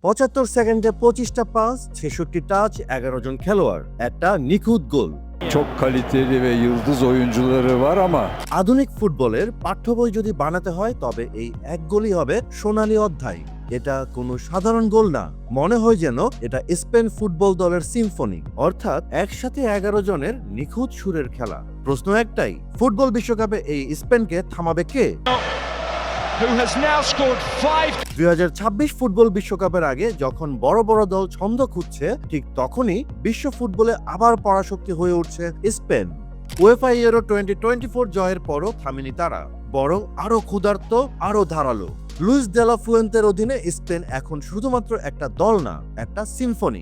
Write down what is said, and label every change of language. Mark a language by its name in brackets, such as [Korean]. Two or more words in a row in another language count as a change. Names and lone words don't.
[Bangla] ৭৫ সেকেন্ডে ২৫টা পাস, ৬৬ টাচ, ১১ জন খেলোয়াড়, একটা নিখুঁত গোল। [Turkish] Çok kaliteli ve yıldız oyuncuları var ama [Bangla] আধুনিক ফুটবলের পাঠ্য বই যদি বানাতে হয় তবে এই এক গোলই হবে সোনালী অধ্যায়। এটা কোনো সাধারণ গোল না, মনে হয় যেন এটা স্পেন ফুটবল দলের সিম্ফনি, অর্থাৎ একসাথে ১১ জনের নিখুঁত সুরের খেলা। প্রশ্ন একটাই, ফুটবল বিশ্বকাপে এই স্পেনকে থামাবে কে? [English] who has now scored 5. [Bangla] ২০২৬ ফুটবল বিশ্বকাপের আগে যখন বড় বড় দল ছন্দ খুঁজছে, ঠিক তখনই বিশ্ব ফুটবলে আবার পরাশক্তি হয়ে উঠছে স্পেন। উয়েফা ইউরো 2024 জয়ের পরও থামেনি তারা, বরং আরো ক্ষুধার্ত, আরো ধারালো। লুইস দে লা ফুয়েন্তের অধীনে স্পেন এখন শুধুমাত্র একটা দল না, একটা সিম্ফনি।